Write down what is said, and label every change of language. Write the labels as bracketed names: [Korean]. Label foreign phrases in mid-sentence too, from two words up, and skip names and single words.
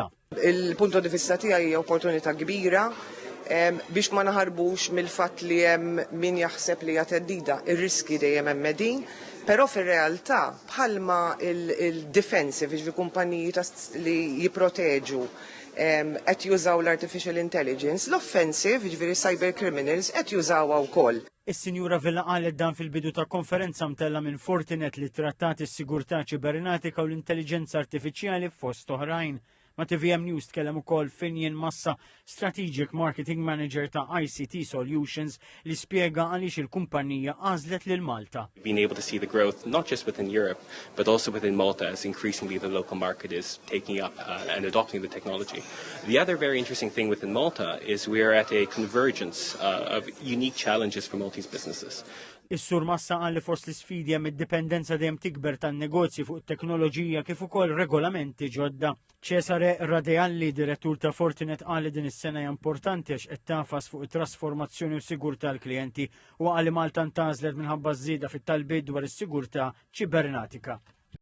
[Maltese] Il- [Italian] punto di vista [Maltese] tiegħi hija opportunità kbira biex ma naħarbux mill-fatt li hemm min jaħseb li hija teddida, ir-riski dejjem hemm din, però fir-realtà bħalma il-defensive jiġri kumpaniji li jipproteġu qed jużaw l- [English] artificial intelligence, [Maltese] l-offensive jiġri [English] cyber criminals [Maltese] qed jużawha wkoll. Is-Sinjura Vella qalet dan fil-bidu ta' konferenza mtella minn Fortinet li trattat is-sigurtà ċibernetika u l-intelligenza artifiċjali fost oħrajn. Ma' TVM News tkellem ukoll Finjen Massa, [English] Strategic Marketing Manager [Maltese] ta' ICT Solutions, li spjega għaliex il-kumpanija għażlet lil Malta. [English] Being able to see the growth not just within Europe, but also within Malta as increasingly the local market is taking up and adopting the technology. The other very interesting thing within Malta is we are at a convergence of unique challenges for Maltese businesses. [Maltese] Is-Sur Massa qal li fost l-isfidi hemm id-dipendenza dejjem tikber tan-negozji fuq it-teknoloġija kif ukoll regolamenti ġodda. Cesare Radealli, direttur ta' Fortinet, qal li din is-sena hija importanti għax qed tafas fuq it-trasformazzjoni u sigurtà tal-klijenti u qal li Malta ntażlet minħabba żieda fit-talbiet dwar is-sigurtà ċibernatika.